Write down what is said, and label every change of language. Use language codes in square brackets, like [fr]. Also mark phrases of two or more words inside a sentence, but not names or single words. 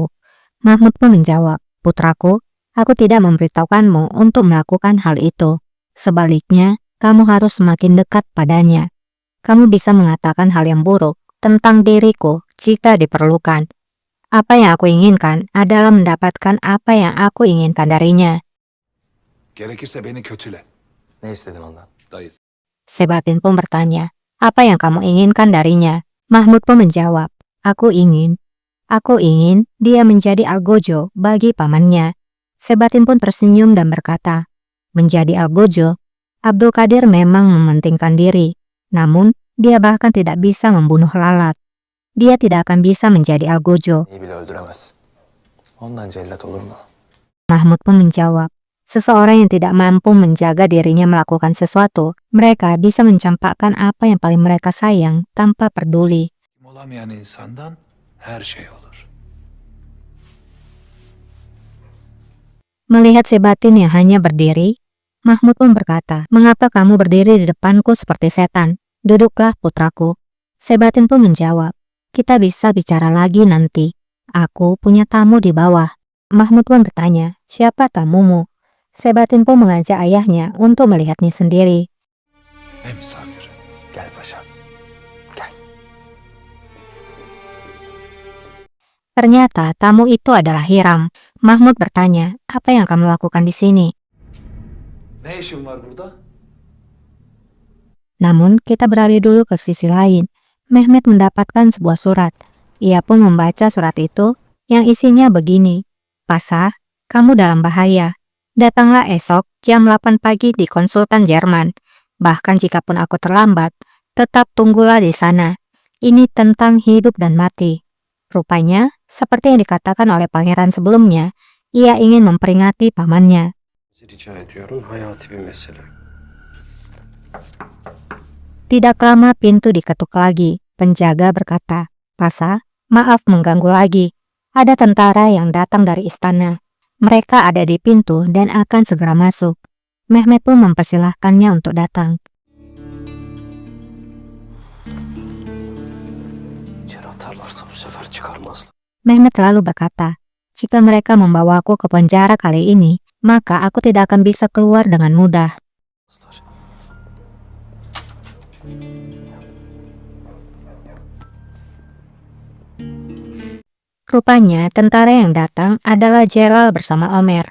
[id] Mahmud pun menjawab, "Putraku, aku tidak memberitahukanmu untuk melakukan hal itu. Sebaliknya, kamu harus semakin dekat padanya. Kamu bisa mengatakan hal yang buruk tentang diriku jika diperlukan. Apa yang aku inginkan adalah mendapatkan apa yang aku inginkan darinya." [tr] Gerekirse beni kötüle. Ne istedin ondan? Dayı. [id] Sebatin pun bertanya, "Apa yang kamu inginkan darinya?" Mahmud pun menjawab, Aku ingin dia menjadi algojo bagi pamannya." Sebatin pun tersenyum dan berkata, "Menjadi algojo, Abdul Qadir memang mementingkan diri, namun dia bahkan tidak bisa membunuh lalat. Dia tidak akan bisa menjadi algojo." [tr] İyi bile öldüremez. Ondan cellat olur mu? [id] Mahmud pun menjawab, "Seseorang yang tidak mampu menjaga dirinya melakukan sesuatu, mereka bisa mencampakkan apa yang paling mereka sayang tanpa peduli." [tr] Olamayan insandan her şey olur. [id] Melihat Sebatin yang hanya berdiri, Mahmud pun berkata, "Mengapa kamu berdiri di depanku seperti setan? Duduklah, putraku." Sebatin pun menjawab, "Kita bisa bicara lagi nanti. Aku punya tamu di bawah." Mahmud pun bertanya, "Siapa tamumu?" Sebatin pun mengajak ayahnya untuk melihatnya sendiri. [tr] Ne misafir. Gel paşam. Gel. [id] Ternyata tamu itu adalah Hiram. Mahmud bertanya, "Apa yang kamu lakukan di sini?" [tr] Ne işin var burada? [id] Namun kita beralih dulu ke sisi lain. Mehmet mendapatkan sebuah surat. Ia pun membaca surat itu yang isinya begini, "Pasa, kamu dalam bahaya. Datanglah esok jam 8 pagi di konsultan Jerman. Bahkan jikapun aku terlambat, tetap tunggulah di sana. Ini tentang hidup dan mati." Rupanya, seperti yang dikatakan oleh pangeran sebelumnya, ia ingin memperingati pamannya. [tr] Rica ediyorum, hayati bir mesele. [id] Tidak lama pintu diketuk lagi. Penjaga berkata, "Pasa, maaf mengganggu lagi. Ada tentara yang datang dari istana. Mereka ada di pintu dan akan segera masuk." Mehmet pun mempersilahkannya untuk datang. [tr] İçeri atarlarsa bu sefer çıkarmazlar. [id] Mehmet lalu berkata, "Jika mereka membawaku ke penjara kali ini, maka aku tidak akan bisa keluar dengan mudah." Rupanya tentara yang datang adalah Jalal bersama Omer.